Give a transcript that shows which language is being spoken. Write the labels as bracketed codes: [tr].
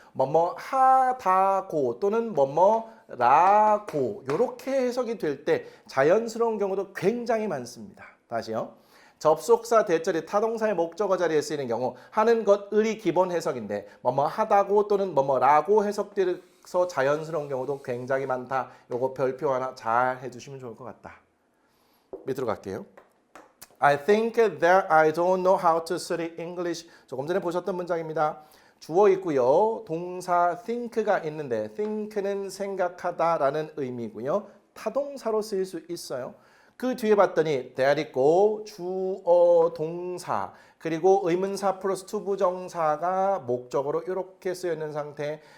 [ko] 뭐뭐 하다고 또는 뭐뭐라고 이렇게 해석이 될 때 자연스러운 경우도 굉장히 많습니다. 다시요. 접속사 대절이 타동사의 목적어 자리에 쓰이는 경우 하는 것을이 기본 해석인데 뭐뭐 하다고 또는 뭐뭐라고 해석돼서 자연스러운 경우도 굉장히 많다. 요거 별표 하나 잘 해주시면 좋을 것 같다. 밑으로 갈게요. [en] I think that I don't know how to study English. [ko] 조금 전에 보셨던 문장입니다. 주어 있고요. 동사 think가 있는데 think는 생각하다라는 의미고요. 타동사로 쓰일 수 있어요. 그 뒤에 봤더니 that 있고 주어 동사 그리고 의문사 플러스 투부정사가 목적으로 이렇게 쓰여 있는 상태.